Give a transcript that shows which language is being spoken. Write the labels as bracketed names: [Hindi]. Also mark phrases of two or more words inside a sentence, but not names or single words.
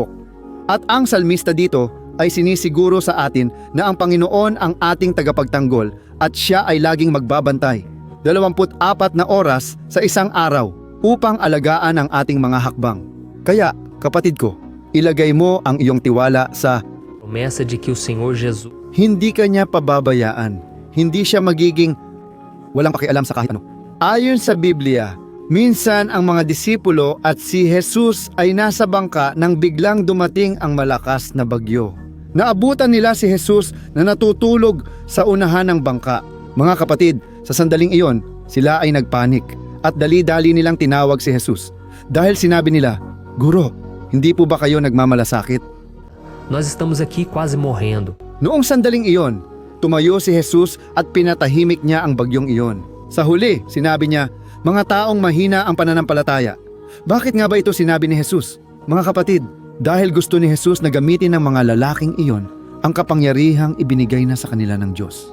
[Filipino] At ang salmista dito ay sinisiguro sa atin na ang Panginoon ang ating tagapagtanggol at siya ay laging magbabantay 24 na oras sa isang araw upang alagaan ang ating mga hakbang. Kaya, kapatid ko, ilagay mo ang iyong tiwala sa [Portuguese] Promessa de que o Senhor Jesus [Filipino] hindi ka niya pababayaan. Hindi siya magiging walang pakialam sa kahit ano. Ayon sa Biblia, minsan ang mga disipulo at si Jesus ay nasa bangka nang biglang dumating ang malakas na bagyo. Naabutan nila si Jesus na natutulog sa unahan ng bangka. Mga kapatid, sa sandaling iyon, sila ay nagpanik at dali-dali nilang tinawag si Jesus. Dahil sinabi nila, Guro, hindi po ba kayo nagmamalasakit? [Portuguese] Nós estamos aqui quase morrendo. [Filipino] Noong sandaling iyon, tumayo si Jesus at pinatahimik niya ang bagyong iyon. Sa huli, sinabi niya, mga taong mahina ang pananampalataya. Bakit nga ba ito sinabi ni Jesus? Mga kapatid, dahil gusto ni Jesus na gamitin ng mga lalaking iyon ang kapangyarihang ibinigay na sa kanila ng Diyos.